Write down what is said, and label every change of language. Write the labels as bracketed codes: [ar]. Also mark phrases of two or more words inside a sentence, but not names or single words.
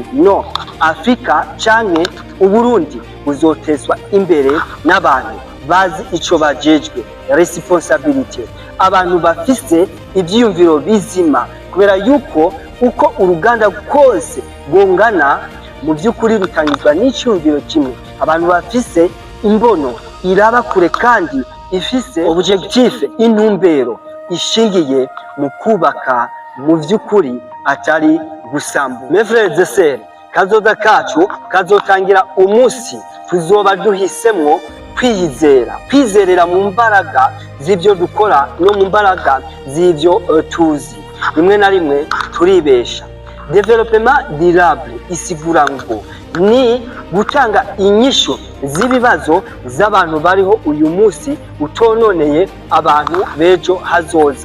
[rn] No, Afrika canke Uburundi buzotezwa imbere n'abantu bazi ico bajejwe, responsabilité, abantu bafise ivyiyumviro bizima, kubera yuko uko uruganda kose bongana mu by'ukuri rutangizwa n'icyumviro kimwe. Abantu bafise imbono iraba kure kandi ifise objectif, intumbero ishingiye mu kubaka mu by'ukuri atari gusambu. [fr] Mes frères et sœurs, [rn] kazoza kacu kazotangira umunsi tuzoba duhisemwo kwizerera mu mbaraga z'ibyo dukora no mu mbaraga z'ibyo tuzi. Rimwe na rimwe turibesha. [fr] Development durable [rn] isigura ngo ni gutanga inyisho z'ibibazo z'abantu bariho uyu munsi utononeye abantu bejo hazoza.